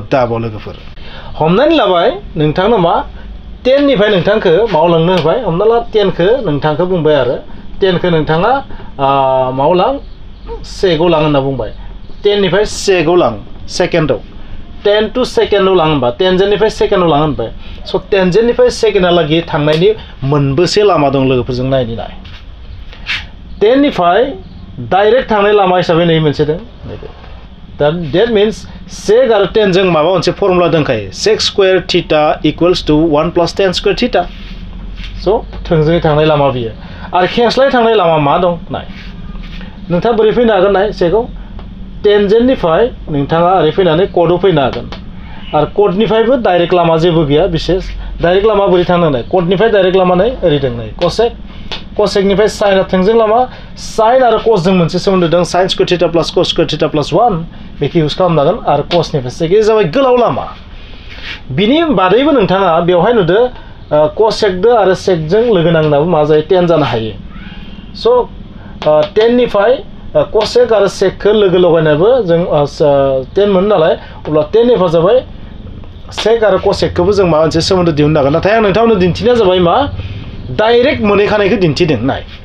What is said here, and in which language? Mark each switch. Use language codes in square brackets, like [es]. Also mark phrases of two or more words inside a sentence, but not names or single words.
[brx] दाबाव लोगोफोर हमनानै लाबाय नोंथांनो मा 10 निफ्राय नोंथांखौ मावलांनो होबाय हमना ला 10 खौ नोंथांखौ बुंबाय आरो 10 खौ नोंथाङा मावलां सेकआव लां होनना बुंबाय 10 निफ्राय सेकआव लां सेकेन्डआव 10 to सेकेन्डआव लां होनबा टेनजेन्टनिफ्राय सेकेन्डआव लां होनबाय स' टेनजेन्टनिफ्राय सेकेन्डहालागै थांनायनि मोनबेसे लामा दं लोगोफोरजों नायनि नाय 10 निफ्राय डाइरेक्ट थांनाय लामा हिसाबै नै मोनसे दं [en] that means sec [brx] आरो 10 जों माबा मोनसे फर्मुला दंखायो [en] sec square theta equals to 1 + tan square theta [brx] स' थोंजोङै थांनाय लामा बियो आरो खेंस्लाय थांनाय लामा मा दं नाय नोंथाङा बोरै फैनो हागोन नाय सेकआव टेनजेन्टनिफ्राय नोंथाङा ओरै फैनानै कटआव फैनो हागोन आरो कटनिफ्रायबो डाइरेक्ट लामा जेबो गैया बिसेस डाइरेक्ट लामा बोरै थांनांनाय कटनिफ्राय डाइरेक्ट लामा नै ओरै दं नै कसेकनिफ्राय साइनआ थोंजों लामा साइन आरो कसजों मोनसे सोमोन्दो दं [en] sine square theta plus cos square theta plus 1 [brx] बेखौ इउज खालामनो हागोन आरो कसनिफ्राय सेकआ जाबाय गोलाव लामा बिनि बादैबो नोंथाङा बेवहाय नुदो कसेकदो आरो सेकजों लोगो नांनाबो मा जायो 10 जानो हायो स' 10 निफ्राय कसेक आरो सेकखौ लोगो लगायनायबो जों 10 मोनो नालाय अब्ला 10 निफ्राय जाबाय सेक आरो कसेकखौबो जों माबा मोनसे सोमोन्दो दिहुननो हागोन नाथाय आं नोंथांमोननो दिन्थिनाया जाबाय मा डाइरेक्ट मोनहैखानायखौ दिन्थिदों नाय